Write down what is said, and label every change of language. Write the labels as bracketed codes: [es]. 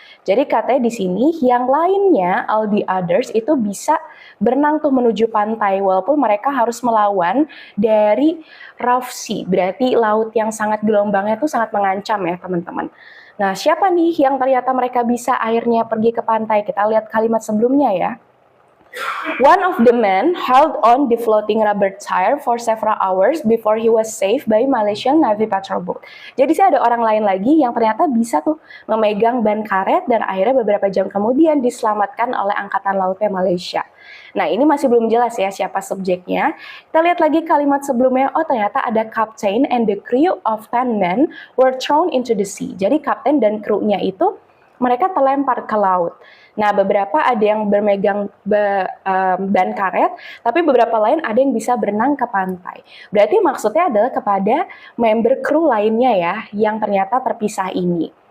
[id] Jadi katanya di sini yang lainnya, all the others itu bisa berenang tuh menuju pantai walaupun mereka harus melawan dari rough sea, berarti laut yang sangat gelombangnya tuh sangat mengancam ya teman-teman. Nah, siapa nih yang ternyata mereka bisa akhirnya pergi ke pantai? Kita lihat kalimat sebelumnya ya. [en] One of the men held on the floating rubber tire for several hours before he was saved by Malaysian Navy patrol boat. [id] Jadi sih ada orang lain lagi yang ternyata bisa tuh memegang ban karet dan akhirnya beberapa jam kemudian diselamatkan oleh Angkatan Lautnya Malaysia. Nah, ini masih belum jelas ya siapa subjeknya. [en] Kita lihat lagi kalimat sebelumnya, oh ternyata ada captain and the crew of 10 men were thrown into the sea. [id] Jadi kapten dan krunya itu mereka terlempar ke laut. Nah, beberapa ada yang bermegang ban karet, tapi beberapa lain ada yang bisa berenang ke pantai. Berarti maksudnya adalah kepada member kru lainnya ya, yang ternyata terpisah ini.